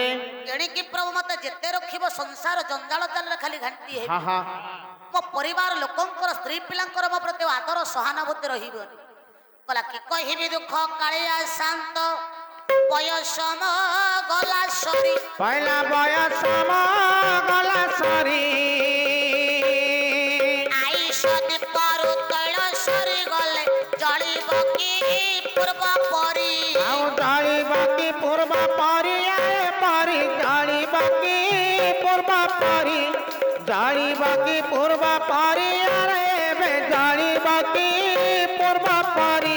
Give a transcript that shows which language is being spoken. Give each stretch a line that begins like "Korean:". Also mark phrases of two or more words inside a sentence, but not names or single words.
Odia: ଏଣିକି ପ୍ରଭୁ ମତେ ଯେତେ ରଖିବ ସଂସାର ଜଞ୍ଜାଳ ଜାଲରେ ଖାଲି ଘାଣ୍ଟି ହେବି। ହଁ ହଁ ମୋ ପରିବାର ଲୋକଙ୍କର ସ୍ତ୍ରୀ ପିଲାଙ୍କର ମୋ ପ୍ରତି ଆଦର ସହାନୁଭୂତି ରହିବନି। କହିଲା କି କହିବି ଦୁଃଖ କାଳିଆ ଶାନ୍ତ, ବୟସ ମୋ ଗଲା ସରି। ପହିଲା ବୟସ ଗଲା ସରି ଆଇଷ ଦୀପରୁ ତୈଳ ସରି ଗଲେ ଜଳିବ କି ପୂର୍ବ ପରି। ଆଉ ଜଳିବାକି ପୂର୍ବ ପରି ପରି ଜଳିବାକି ପୂର୍ବ ପରି ଜଳିବାକି ପୂର୍ବ ପରି ଆରେ ଏବେ ଜଳିବାକି ପୂର୍ବ ପରି